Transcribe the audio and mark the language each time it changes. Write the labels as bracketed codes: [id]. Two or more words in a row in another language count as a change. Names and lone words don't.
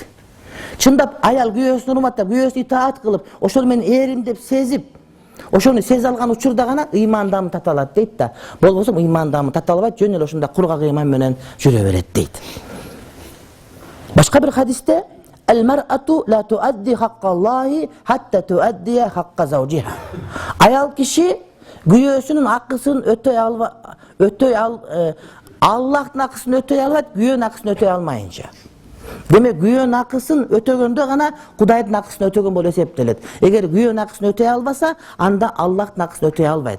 [ky] Чындап аял күйөөсүн урматтап, күйөөсүнө итаат кылып, ошол мен эрим деп сезип, ошону сезе алган учурда гана ыйман даамы тата алат дейт да. Болбосо ыйман даамы тата албайт, жөн эле ошондой кургак ыйман менен жүрө берет дейт. Башка бир хадисте: [ar] "المرأة لا تؤدي حق الله حتى تؤدي حق زوجها." [ky] Аял киши күйөөсүнүн акысын Аллахтын акысын өтөй албайт, күйөөнүн акысын өтөй алмайынча. Демек, күйөөнүн акысын өтөгөндө гана Кудайдын акысын өтөгөн болуп эсептелет. Эгер күйөөнүн акысын өтөй албаса, анда Аллахтын акысын өтөй албайт.